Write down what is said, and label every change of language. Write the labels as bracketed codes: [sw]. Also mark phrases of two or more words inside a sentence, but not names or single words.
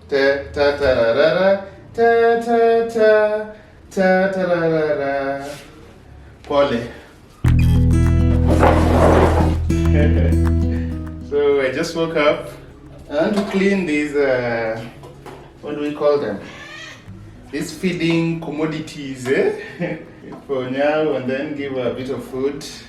[en] Ta ta ta ra ra ra. Ta ta ta. Ta ta ra ra ra. Pole. So I just woke up. I want to clean these, what do we call them? These feeding commodities, for Nyau, and then give her a bit of food.